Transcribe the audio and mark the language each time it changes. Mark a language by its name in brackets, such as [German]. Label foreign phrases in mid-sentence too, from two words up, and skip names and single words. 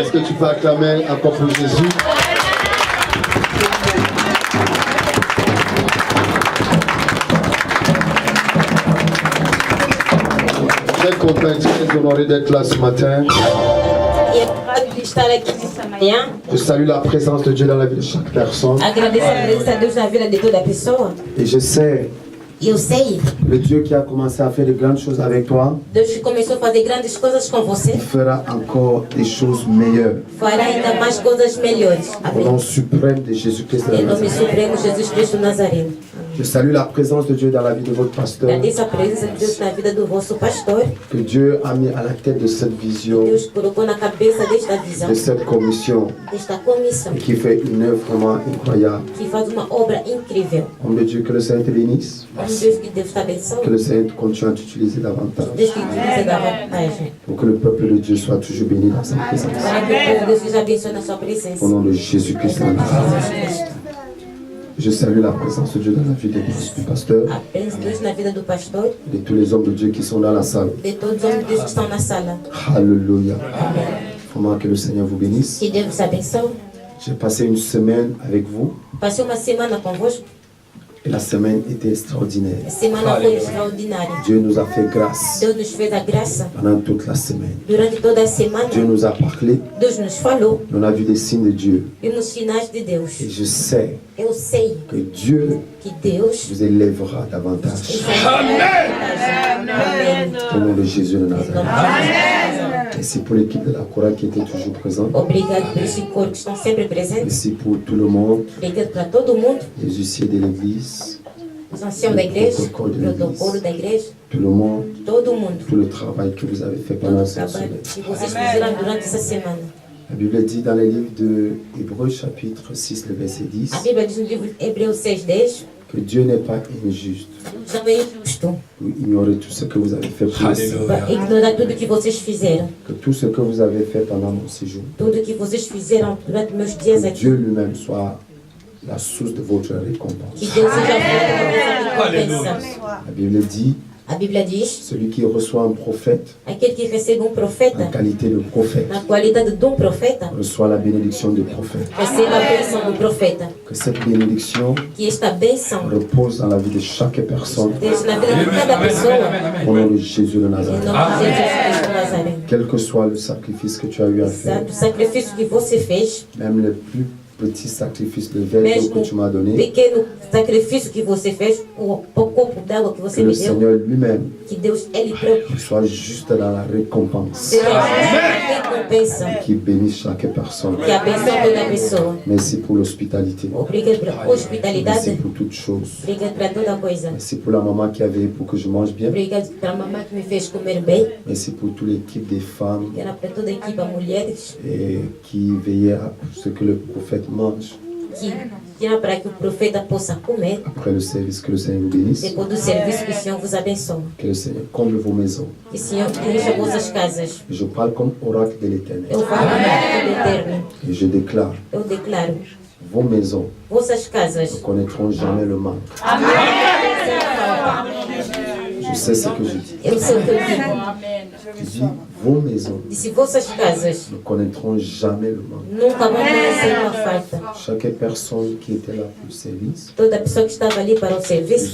[French] Est-ce que tu peux acclamer encore pour Jésus? Très content et très honoré d'être là ce matin. Je salue la présence de Dieu dans la vie de chaque personne. Et je sais [Portuguese] Eu sei. [French] Le Dieu qui a commencé à faire de grandes choses avec toi. [Portuguese] Deus que começou a fazer grandes coisas com você. [French] Il fera encore des choses meilleures. [Portuguese] Fará ainda mais coisas melhores. [French] Au nom suprême de Jésus-Christ de [Portuguese] Em nome [French] Nazareth. [Portuguese] supremo Jesus Cristo Nazareno. [French] Je salue la présence de Dieu dans la vie de votre pasteur. [Portuguese] Agradeço a presença de Deus na vida do vosso pastor. [French] Que Dieu a mis à la tête de cette vision. [Portuguese] Deus colocou na cabeça desta visão. [French] De cette commission. [Portuguese] Desta comissão. [French] Et qui fait une œuvre vraiment incroyable. [Portuguese] Que faz uma obra incrível. [French] Homme de Dieu, que le Seigneur te bénisse. Que le Seigneur continue à t'utiliser davantage. [Portuguese] Deus que utilize davantage. [French] Pour que le peuple de Dieu soit toujours béni dans sa présence. [Portuguese] Para que o povo de Deus seja abençoado na sua presença. [French] Au nom de Jésus-Christ de Nazareth. Je salue la présence de Dieu dans la vie du pasteur [Portuguese] A presença de Deus na vida do pastor, [French] et de tous les hommes de Dieu qui sont dans la salle. [Portuguese] de todos os homens de Deus que estão na sala. [French] Alléluia. Vraiment que le Seigneur vous bénisse. [Portuguese] Que Deus vos abençoe. [French] J'ai passé une semaine avec vous [Portuguese] Passei uma semana convosco. [French] et la semaine était extraordinaire. [Portuguese] A semana foi extraordinária. [French] Dieu nous a fait grâce [Portuguese] Deus nos fez a graça [French] pendant toute la semaine. [Portuguese] durante toda a semana. [French] Dieu nous a parlé, [Portuguese] Deus nos falou. [French] on a vu des signes de Dieu. [Portuguese] Vimos sinais de Deus. [French] Et je sais [Portuguese] Eu sei [French] que Dieu [Portuguese] que Deus [French] vous élèvera davantage. [Portuguese] Amém. [French] Au nom de Jésus de [Portuguese] Em [French] Nazareth. [Portuguese] nome de Jesus. [French] Merci pour l'équipe de la chorale qui était toujours présente. [Portuguese] Obrigado por esse coro que estão sempre presentes. [French] Merci pour tout le monde, [Portuguese] Obrigado para todo mundo. [French] les huissiers de l'église, [Portuguese] Os anciãos da igreja, o protocolo da igreja, [French] tout le monde, [Portuguese] todo mundo. [French] tout le travail que vous avez fait [Portuguese] Todo [French] pendant [Portuguese] o [French] cette [Portuguese] trabalho [French] semaine. [Portuguese] que vocês fizeram durante essa semana. [French] La Bible dit dans le livre de Hébreux chapitre 6, le verset 10, [Portuguese] A Bíblia diz no livro Hebreus 6:10, [French] que Dieu n'est pas injuste [Portuguese] Deus não é injusto [French] pour ignorer tout ce que vous avez fait pour le Seigneur. [Portuguese] para ignorar tudo que vocês fizeram. [French] Que tout ce que vous avez fait pendant mon séjour, [Portuguese] Tudo que vocês fizeram durante meus dias [French] que [Portuguese] aqui. [French] Dieu lui-même soit la source de votre récompense. [Portuguese] Que Deus seja a fonte da vossa recompensa. [French] La Bible dit, [Portuguese] A Bíblia diz, [French] celui qui reçoit un prophète [Portuguese] aquele que recebe [French] en [Portuguese] profeta, [French] qualité de prophète, [Portuguese] na qualidade de profeta, [French] reçoit la bénédiction du prophète. [Portuguese] receba a bênção do profeta. [French] Que cette bénédiction [Portuguese] Que esta bênção [French] repose dans la vie de chaque personne [Portuguese] esteja na vida de cada pessoa. [French] au nom de Jésus de [Portuguese] Em [French] Nazareth. [Portuguese] nome de Jesus Cristo de Nazaré. [French] Quel que soit le sacrifice que tu as eu à faire, [Portuguese] Exato. O sacrifício que você fez, [French] même le plus petit sacrifice de verre d'eau que tu m'as [Portuguese] o [French] donné, [Portuguese] pequeno sacrifício que você fez, o copo d'água que que você [French] le [Portuguese] me deu, [French] Seigneur lui-même [Portuguese] que Deus, Ele próprio, [French] soit juste dans la récompense, [Portuguese] seja a recompensa, [French] qui bénisse chaque personne. [Portuguese] que abençoe toda a pessoa. [French] Merci pour l'hospitalité. [Portuguese] Obrigado pela [French] Merci [Portuguese] hospitalidade, [French] pour toutes choses. [Portuguese] obrigado para toda coisa. [French] Merci pour la maman qui a veillé pour que je mange bien. [Portuguese] Obrigado pela mamãe que me fez comer bem, [French] Merci pour toute l'équipe des femmes [Portuguese] que era para toda a equipa mulheres, [French] et qui veillaient à ce que le prophète mange. [Portuguese] que era para que o profeta possa comer, [French] Après le service, que le Seigneur vous bénisse. [Portuguese] depois do serviço, que o Senhor vos abençoe. [French] Que le Seigneur comble vos maisons. [Portuguese] Que o Senhor encha vossas casas. [French] Je parle comme oracle de l'Éternel. [Portuguese] Eu falo do eterno. [French] Et je déclare, [Portuguese] Eu declaro, [French] vos maisons [Portuguese] vossas casas [French] ne connaîtront jamais le manque. [Portuguese] sem falta. [French] Je sais ce que je dis. [Portuguese] Eu sei o que eu digo. [French] Je dis, vos maisons [Portuguese] Disse, vossas casas [French] ne connaîtront jamais le manque. [Portuguese] nunca vão conhecer uma falta. [French] Chaque personne qui était là pour le service, [Portuguese] Toda pessoa que estava ali para o serviço,